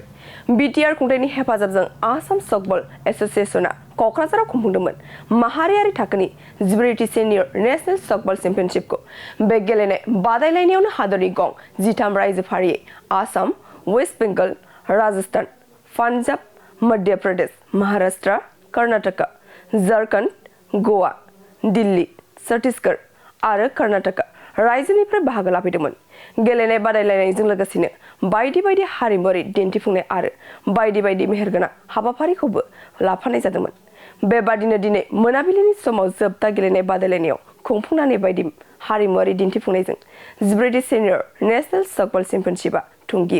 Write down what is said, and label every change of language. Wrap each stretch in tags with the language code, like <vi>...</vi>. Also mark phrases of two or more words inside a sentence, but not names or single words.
<brx>बिटिआर खुंथायनि हेफाजाबजों आसाम सफ्टबल एसोसिएशनआ क'क्राझाराव खुंफुंदोंमोन। माहारियारि थाखोनि 14थि सेनियर नेशनेल सफ्टबल चेम्पियनशिपखौ बे गेलेनाय बादायलायनायावनो हादरनि गं 13 रायजो फारियै आसाम, वेस्ट बेंगल, राजस्थान, पान्जाब, मध्य प्रदेश, महाराष्ट्र, कर्नाटक, झारखंड, गोवा, दिल्ली, छत्तीसगढ़ आरो कर्नाटक रायजोनिफ्राय बाहागो लाफैदोंमोन। गेलेनाय बादायलायनायजों लोगोसेनो बायदि बायदि हारिमुआरि दिन्थिफुंनाय आरो बायदि बायदि मेहेरगोनां हाबाफारिखौबो लाफानाय जादोंमोन। बेबादिनो दिनै मोनाबिलिनि समाव जोबथा गेलेनाय बादायलायनायाव खुंफुंनानै बायदि हारिमुआरि दिन्थिफुंनायजों 14थि सेनियर नेशनेल सफ्टबल चेम्पियनशिपआ थुंगियो।</brx>